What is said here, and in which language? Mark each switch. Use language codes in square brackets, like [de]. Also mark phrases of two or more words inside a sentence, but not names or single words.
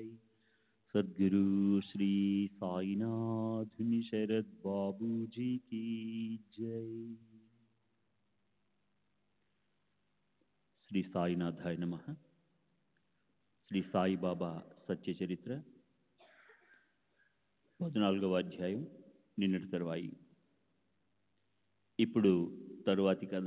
[hi] सद्गुरु श्री साईनाथ शरद बाबू जी की जय। [sa] శ్రీ సాయినాథాయ నమః. [te] శ్రీ సాయిబాబా సత్య చరిత్ర 14వ అధ్యాయం నిన్నటి తరువాయి. ఇప్పుడు తరువాతి కథ.